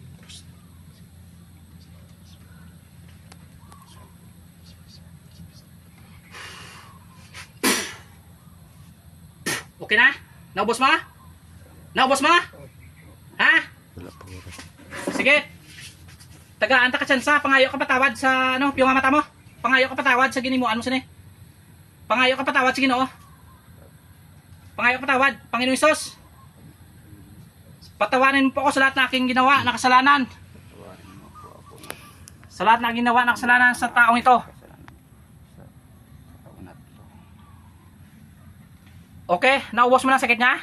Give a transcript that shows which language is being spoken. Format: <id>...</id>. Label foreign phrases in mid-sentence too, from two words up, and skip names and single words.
<tl>Okay na? Naubos mo? Naubos mo? Ha?</tl> <hil>Wala pa oras. Sige. Tagaan ta ka tsansa, pangayo ka patawad sa ano, piyong mata mo. Pangayo ka patawad sa ginimuan mo sini. Pangayo ka patawad sa Ginoo. Pangayo ka patawad, Panginoong Hesus.</hil> <tl>Patawarin mo po ako sa lahat na aking ginawa na kasalanan. Sa lahat na ginawa na kasalanan sa taong ito. Okay, naubos mo na ang sakit niya?</tl>